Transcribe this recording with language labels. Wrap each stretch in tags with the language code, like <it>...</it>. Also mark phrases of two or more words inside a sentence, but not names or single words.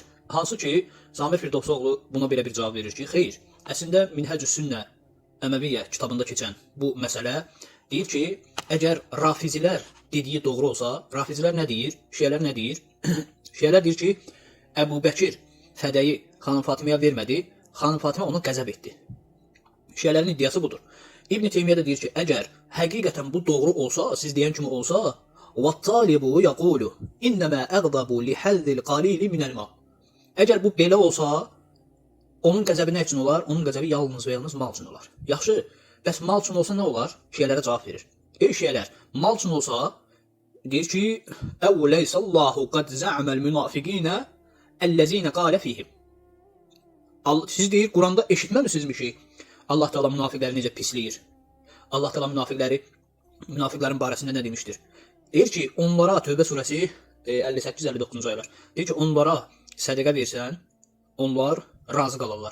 <az>Hansı ki, Samir Firdovsoğlu buna belə bir cavab verir ki, xeyr, əslində Minhacus Sünnə Əməviyyə kitabında keçən bu məsələ deyir ki, əgər rafizilər dediyi doğru olsa, rafizilər nə deyir, şiyələr nə deyir? Şiyələr deyir ki, Əbu Bəkir fədəyi xanım Fatiməyə vermədi, xanım Fatimə ona qəzəb etdi. Şiyələrin iddiası budur. İbn Teymiyyə də deyir ki, əgər həqiqətən bu doğru olsa, siz deyən kimi olsa,</az> <ar>وَالطَّالِبُ يَقُولُ اِنَّمَا اَغْضَبُ لِحَذِّ الْقَلِيلِ مِنَ الْمَا.</ar> <az>Əgər bu belə olsa, onun qəzəbi nə üçün olar? Onun qəzəbi yalnız və yalnız mal üçün olar. Yaxşı, bəs mal üçün olsa nə olar? Şiyələrə cavab verir. Ey şiyələr, mal üçün olsa, deyir ki,</az> <ar>اَوْلَيْسَ اللّٰهُ قَدْ زَعْمَ الْمُنَافِقِينَ اَلَّذ۪ينَ قَالَ ف۪يهِمْ.</ar> <az>Siz deyir, Quranda eşitməmisizmi ki, Allah Teala münafiqləri necə pisləyir? Allah Teala münafiqlərin barəsində nə demişdir? Deyir ki, onlara Tövbə surəsi 58-59-cu ayələr. Deyir ki, onlara sədəqə versən, onlar razı qalarlar.</az>